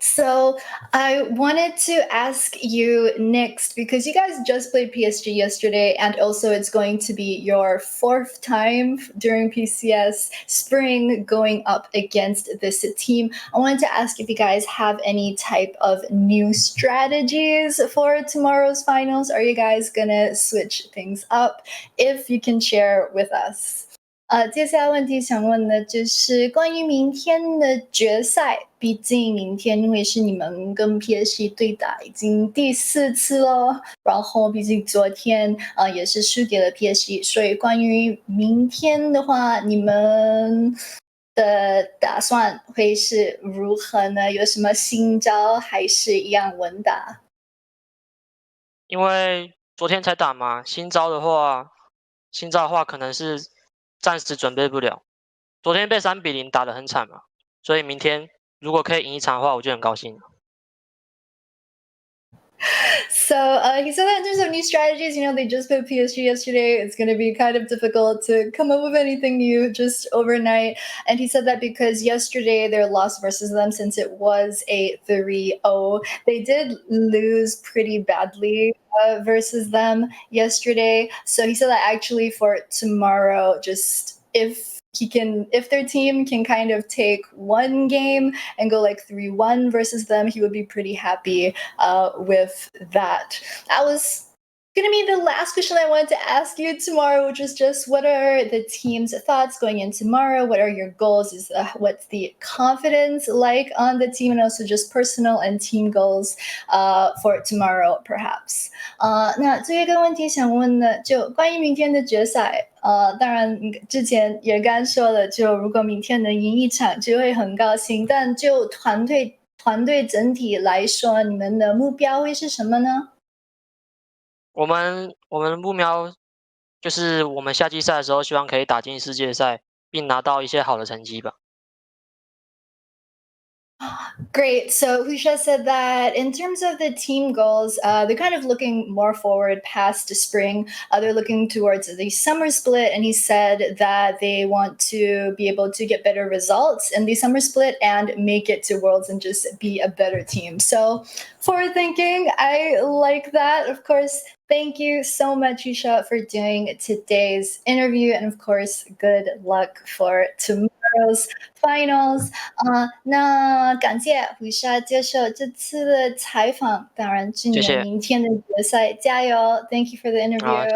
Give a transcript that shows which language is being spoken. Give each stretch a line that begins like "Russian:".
English: So I wanted to ask you next, because you guys just played PSG yesterday, and also it's going to be your 4th time during PCS Spring going up against this team. I wanted to ask if you guys have any type of new strategies for tomorrow's finals. Are you guys gonna switch things up? If you can share with us.
Chinese: 接下来问题想问的就是关于明天的决赛，毕竟明天会是你们跟 PSG 对打已经第4次了，然后毕竟昨天也是输给了 PSG， 所以关于明天的话，你们的打算会是如何呢？有什么新招还是一样稳打？因为昨天才打嘛，新招的话可能是暂时准备不了。昨天被3-0打得很惨嘛，所以明天如果可以赢一场的话，我就很高兴。
English: So he said that in terms of new strategies, they just played PSG yesterday. It's going to be kind of difficult to come up with anything new just overnight. And he said that because yesterday their loss versus them, since it was a 3-0, they did lose pretty badly versus them yesterday. So he said that actually for tomorrow, just if their team can kind of take one game and go like 3-1 versus them, he would be pretty happy with that. That was Gonna be the last question I wanted to ask you tomorrow, which is just what are the team's thoughts going in tomorrow? What are your goals? What's the confidence like on the team, and also just personal and team goals for tomorrow, perhaps?
Chinese: 那最后一个问题想问的，就关于明天的决赛。当然，之前也刚说了，就如果明天能赢一场，就会很高兴。但就团队整体来说，你们的目标会是什么呢？我们的目标就是我们夏季赛的时候，希望可以打进世界赛，并拿到一些好的成绩吧。
English: Great. So Husha said that in terms of the team goals, they're kind of looking more forward past spring. They're looking towards the summer split, and he said that they want to be able to get better results in the summer split and make it to Worlds and just be a better team. So forward thinking, I like that. Of course, thank you so much, Husha, for doing today's interview, and of course, good luck for tomorrow's finals.
Chinese: 那感谢胡莎接受这次的采访，当然祝你们明天的决赛加油！
English: Thank you for the interview。